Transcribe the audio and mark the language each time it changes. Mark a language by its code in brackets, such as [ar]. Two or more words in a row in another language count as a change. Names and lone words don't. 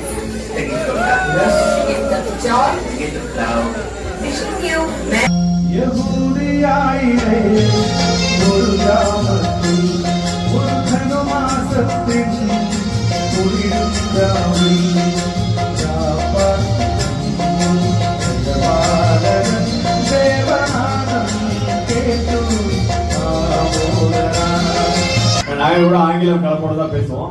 [en] The gift of happiness, The gift of joy. the gift of love. Wishing you [ml] യഹൂദിയായിലെ ഒരു ഗ്രാമത്തിൽ ഒരു ധനുമാസത്തിൽ കുളിരുണ്ടാവിൽ [ta] நாங்கள் கூட ஆங்கிலம் கலப்போட தான் பேசுவோம்.